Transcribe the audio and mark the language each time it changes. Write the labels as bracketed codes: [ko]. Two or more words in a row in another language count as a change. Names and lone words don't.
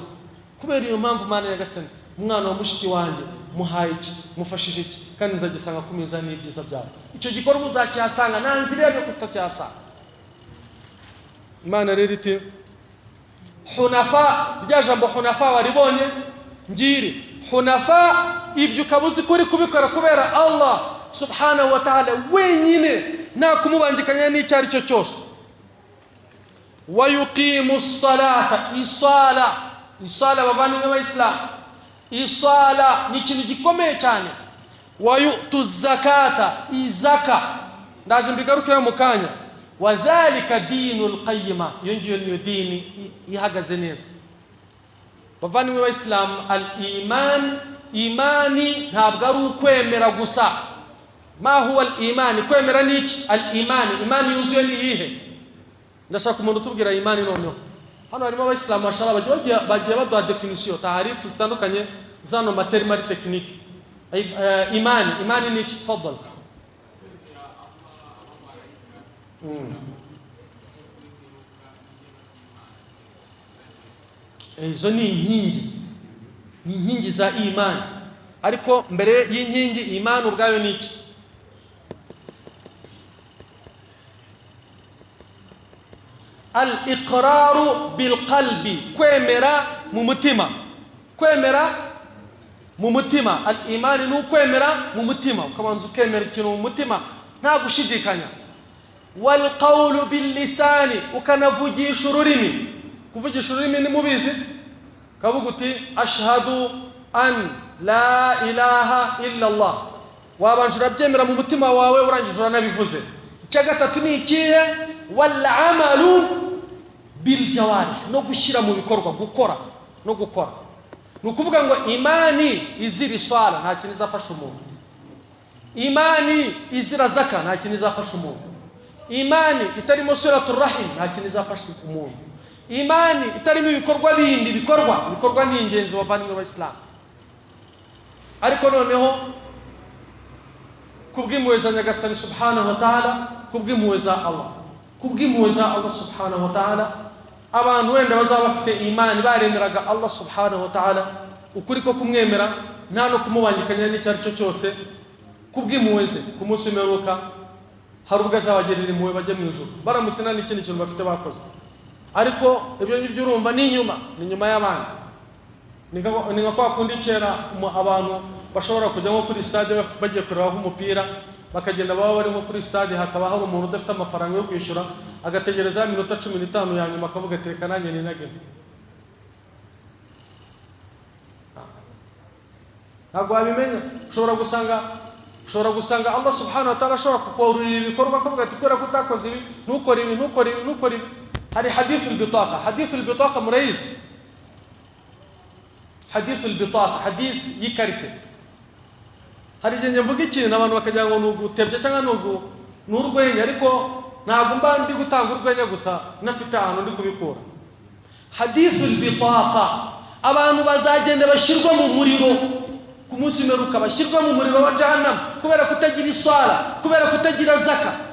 [rw] Kubera iyo mpamvu Imana nyagasani, umwana wa mushiki wanjye muhaye iki, mufashije iki, kandi nzagisanga ku minzani y'ibyiza byawe. Icyo gikorwa uzacyasanga, nta nzira yo kutacyasanga. Imana rero iti hunafa, rya jambo hunafa waribonye ngiri. Hunafa, ibyo ukabuzi kuri kubikora kubera Allah [ar] سبحانه وتعالى [rw] wenyine, nta kumubangikanya n'icyo ari cyo cyose. [ar] ويقيموا الصلاة, [rw] isala bavandimwe b'Abayisilamu, isala ni ikintu gikomeye cyane. [ar] ويؤتوا الزكاة, [rw] izaka ndaje mbigarukeyo mu kanya. [ar] وذلك دين القيمة, [rw] iyo ngiyo niyo dini ihagaze neza. Bavandimwe b'Islam, al-iman, imani ntabwo ari ukwemera gusa. [ar] ما هو الإيمان? [rw] Kwemera niki? Al-iman, imani yuzuye ni iyihe? Ndashaka umuntu tubwira imani noneho. Hano harimo abayisilamu mashallah bagiye baduha definition, taarifu zitandukanye zano [en] material technique. [rw] Imani niki? Tafadhal. Izo ni inkingi za imani. Ariko mbere y'inkingi imani ubwayo niki? [ar] الإقرار بالقلب, [rw] kwemera mu mutima. Kwemera mu mutima. Al-imani ni ukwemera mu mutima, ukabanza ukemera ikintu mu mutima nta gushidikanya. [ar] والقول باللسان, [rw] ukanavugisha ururimi. Kuvugisha ururimi ni mubizi, kavuga uti [ar] أشهد أن لا إله إلا الله, [rw] wabanje urabyemera mu mutima wawe, urangije uranabivuze. Icya gatatu ni ikihe? [ar] والعمل بالجوارح, [rw] no gushyira mu bikorwa, gukora no gukora. Ni ukuvuga ngo imani izira isala nta kintu izafasha umuntu, imani izira zaka nta kintu izafasha umuntu, imani itarimo [ar] صلة الرحم [rw] nta kintu izafasha umuntu, imani itarimo ibikorwa bindi bikorwa ni ingenzi bavandimwe b'Islam. Ariko noneho kubw'impuhwe za Nyagasani [ar] سبحانه وتعالى, [rw] kubw'impuhwe za Allah [ar] سبحانه وتعالى, [rw] abantu wenda bazaba bafite imani baremeraga Allah [ar] سبحانه وتعالى [rw] ukuri ko kumwemera nta no kumubangikanya n'icyo ari cyo cyose, kubw'impuhwe ze ku munsi w'imperuka hari ubwo azabagirira impuhwe bajye mu ijuru baramutse nta n'ikindi kintu bafite bakoze. Ariko ibyo ngibyo urumva ni inyuma y'abandi. Ni nka kwa kundi kera abantu bashobora kujya nko kuri stade bagiye kureba umupira, bakagenda baba bari nko kuri stade, hakaba hari umuntu udafite amafaranga yo kwishyura, agategereza iminota 15 ya nyuma akavuga ati reka nanjye ninage. Ntabwo wabimenya. Ushobora gusanga Allah [ar] سبحانه وتعالى [rw] ashobora kukururira ibikorwa akavuga ati kubera ko utakoze ibi ntukore ibi. Hari [ar] حديث البطاقة [rw] murayizi. [ar] حديث البطاقة, [rw] hadith y'ikarite. Hari igihe mvuga ikintu abantu bakagira ngo nugutebye cyangwa n'urwenya, ariko ntabwo mba ndi gutanga urwenya gusa, nafite ahantu ndi kubikura. [ar] حديث البطاقة, [rw] abantu bazagenda bashirwa mu muriro ku munsi w'imperuka, bashyirwa mu muriro wa jahannam kubera kutagira isala, kubera kutagira zaka.